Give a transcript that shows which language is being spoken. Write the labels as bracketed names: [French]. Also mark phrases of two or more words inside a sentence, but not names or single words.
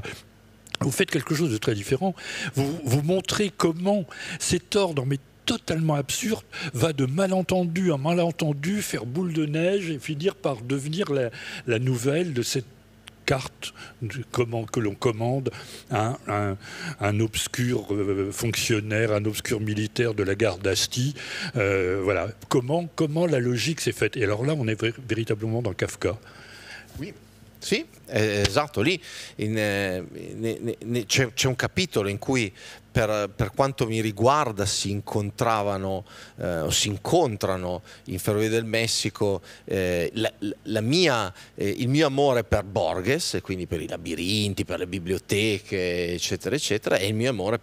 [French] Vous faites quelque chose de très différent. Vous montrez comment cet ordre, mais totalement absurde, va de malentendu en malentendu, faire boule de neige et finir par devenir la nouvelle de cette carte que l'on commande à un obscur fonctionnaire, un obscur militaire de la gare d'Asti. Voilà. Comment la logique s'est faite. Et alors là, on est véritablement dans Kafka. Oui. [Italian] Sì, esatto, lì c'è un capitolo in cui per quanto mi riguarda si incontravano o si incontrano in Ferrovie del Messico il mio amore per Borges, e quindi per i labirinti, per le biblioteche, eccetera, eccetera, e il mio amore